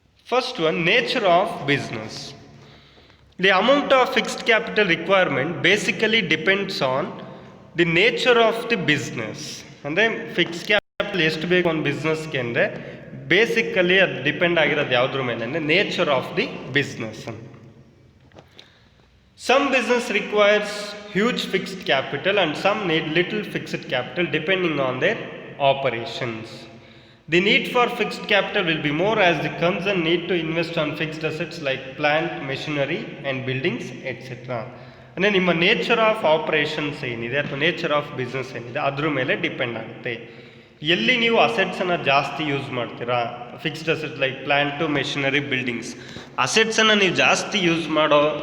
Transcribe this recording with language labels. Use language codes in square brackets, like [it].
[en] First one, nature of business. The amount of fixed capital requirement basically depends on the nature of the business. [kn] ಅಂದರೆ fixed capital ಎಷ್ಟು ಬೇಕು ಒಂದು ಬಿಸ್ನೆಸ್ಗೆ ಅಂದರೆ basically ಅದು depend ಆಗಿರೋದು ಯಾವುದ್ರ ಮೇಲೆ ಅಂದರೆ nature of the business. [en] Some business requires huge fixed capital and some need little fixed capital depending on their operations. The need for fixed capital will be more as the concern need to invest on fixed assets like plant, machinery and buildings, etc. [kn] ಅಂದರೆ ನಿಮ್ಮ nature of operations ಏನಿದೆ ಅಥವಾ nature of business ಏನಿದೆ ಅದ್ರ ಮೇಲೆ depend ಆಗುತ್ತೆ. ಎಲ್ಲಿ ನೀವು ಅಸೆಟ್ಸನ್ನು ಜಾಸ್ತಿ ಯೂಸ್ ಮಾಡ್ತೀರಾ, fixed assets like plant, machinery, buildings, ಅಸೆಟ್ಸನ್ನು ನೀವು ಜಾಸ್ತಿ ಯೂಸ್ ಮಾಡೋ